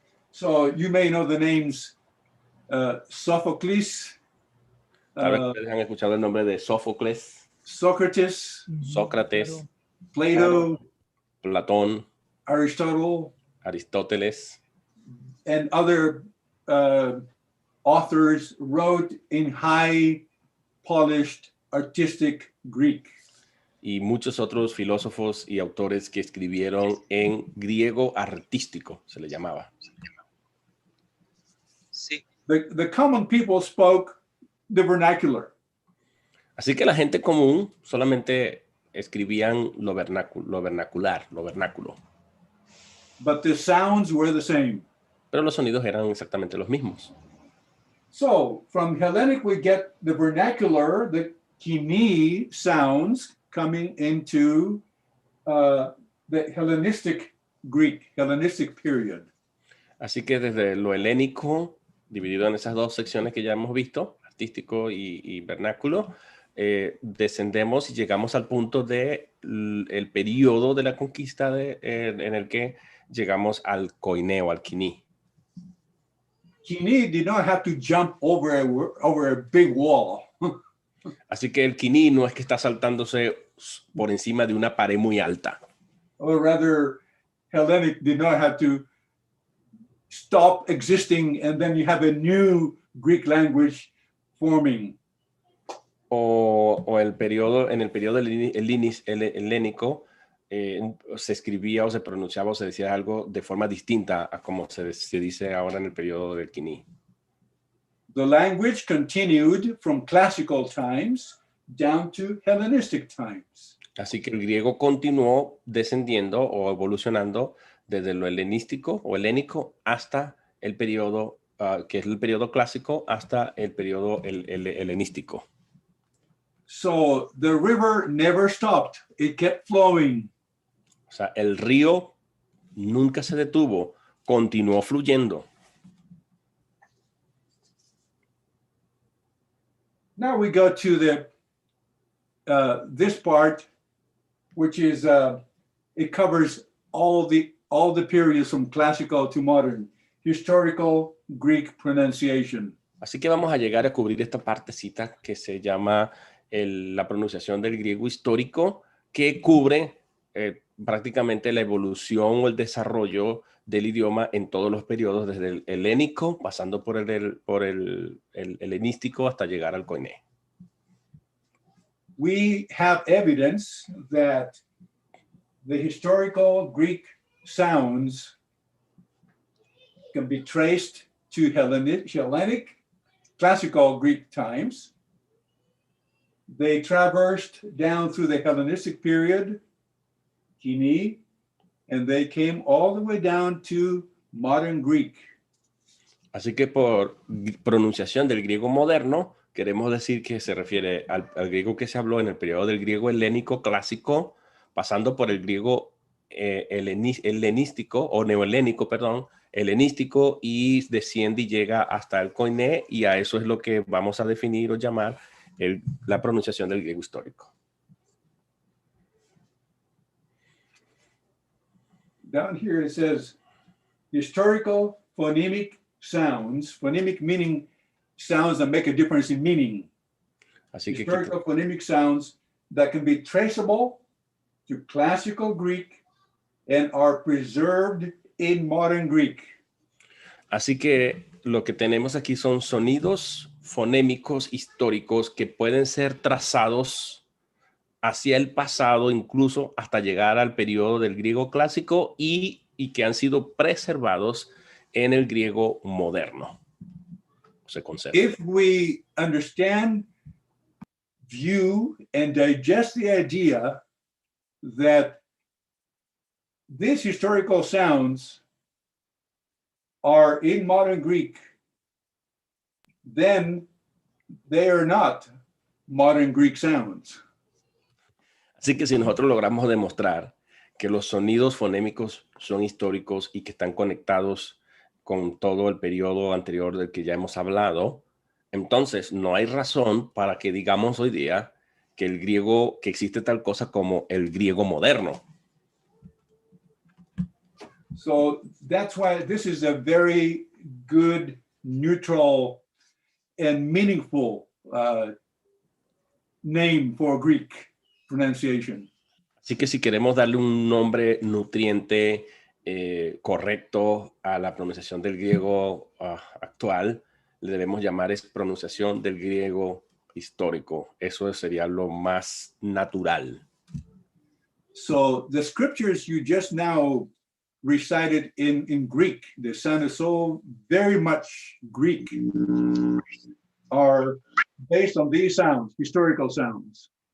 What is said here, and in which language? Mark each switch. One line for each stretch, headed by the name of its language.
English: So you may know the names Sophocles,
Spanish: Tal vez ustedes han escuchado el nombre de Sófocles,
English: Socrates,
Spanish: Sócrates,
English: Plato,
Spanish: Platón,
English: Aristotle,
Spanish: Aristóteles,
English: and other authors wrote in high, polished, artistic Greek.
Spanish: y muchos otros filósofos y autores que escribieron en griego artístico, se le llamaba. Sí.
English: The common people spoke the vernacular.
Spanish: Así que la gente común solamente escribían lo vernacular, lo vernáculo.
English: But the sounds were the same.
Spanish: Pero los sonidos eran exactamente los mismos.
English: So from Hellenic, we get the vernacular, the kini sounds coming into the Hellenistic Greek, Hellenistic period.
Spanish: Así que desde lo helénico, dividido en esas dos secciones que ya hemos visto, artístico y vernáculo, descendemos y llegamos al punto del periodo de la conquista en el que llegamos al koine o al kini.
English: Kini did not have to jump over a big wall.
Spanish: Así que el kini no es que está saltándose por encima de una pared muy alta.
English: Or rather, Hellenic did not have to stop existing and then you have a new Greek language forming.
Spanish: O en el periodo helénico se escribía o se pronunciaba o se decía algo de forma distinta a como se dice ahora en el periodo del kini.
English: The language continued from classical times down to Hellenistic times.
Spanish: Así que el griego continuó descendiendo o evolucionando desde lo helenístico o helénico hasta el periodo, que es el periodo clásico, hasta el periodo helenístico.
English: So the river never stopped. It kept flowing.
Spanish: O sea, el río nunca se detuvo, continuó fluyendo.
English: Now we go to the this part, which is it covers all the periods from classical to modern, historical Greek pronunciation.
Spanish: Así que vamos a llegar a cubrir esta partecita que se llama la pronunciación del griego histórico, que cubre prácticamente la evolución o el desarrollo del idioma en todos los periodos, desde el helénico, pasando por el helenístico hasta llegar al KOINE.
English: We have evidence that the historical Greek sounds can be traced to Hellenic classical Greek times. They traversed down through the Hellenistic period, KOINE, and they came all the way down to modern Greek.
Spanish: Así que por pronunciación del griego moderno, queremos decir que se refiere al griego que se habló en el periodo del griego helénico clásico, pasando por el griego helenístico o neohelénico, perdón, helenístico, y desciende y llega hasta el KOINE, y a eso es lo que vamos a definir o llamar la pronunciación del griego histórico.
English: Down here it says historical phonemic sounds, phonemic meaning sounds that make a difference in meaning.
Spanish: Así que
English: historical phonemic sounds that can be traceable to classical Greek and are preserved in modern Greek.
Spanish: Así que lo que tenemos aquí son sonidos fonémicos históricos que pueden ser trazados hacia el pasado, incluso hasta llegar al periodo del griego clásico y que han sido preservados en el griego moderno. Se conserva.
English: If we understand, view, and digest the idea that these historical sounds are in modern Greek, then they are not modern Greek sounds.
Spanish: Así que si nosotros logramos demostrar que los sonidos fonémicos son históricos y que están conectados con todo el periodo anterior del que ya hemos hablado, entonces no hay razón para que digamos hoy día que el griego, que existe tal cosa como el griego moderno.
English: So that's why this is a very good, neutral, and meaningful name for Greek pronunciation.
Spanish: Así que si queremos darle un nombre nutriente correcto a la pronunciación del griego actual, le debemos llamar pronunciación del griego histórico. Eso sería lo más natural.
English: So the scriptures you just now recited in Greek, they sounded so very much Greek, are based on these sounds, historical sounds.